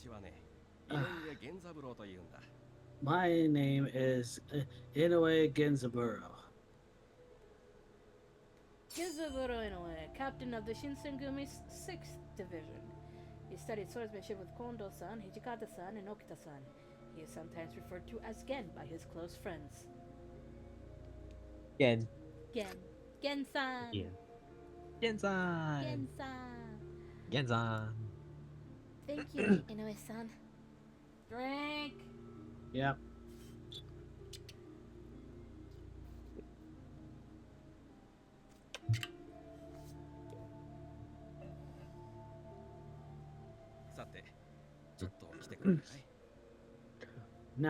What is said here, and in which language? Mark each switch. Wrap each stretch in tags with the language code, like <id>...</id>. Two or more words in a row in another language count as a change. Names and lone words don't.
<en>My name is Inoue Genzaburo. Genzaburo Inoue, captain of the Shinsengumi 6th Division. He studied swordsmanship with Kondo-san, Hijikata-san, and Okita-san. He is sometimes referred to as Gen by his close friends. Gen. Gen. Gen-san. Yeah. Gensan. Gen-san. Gensan. Thank you, Inoue-san. Drink. Yep. Now,</en>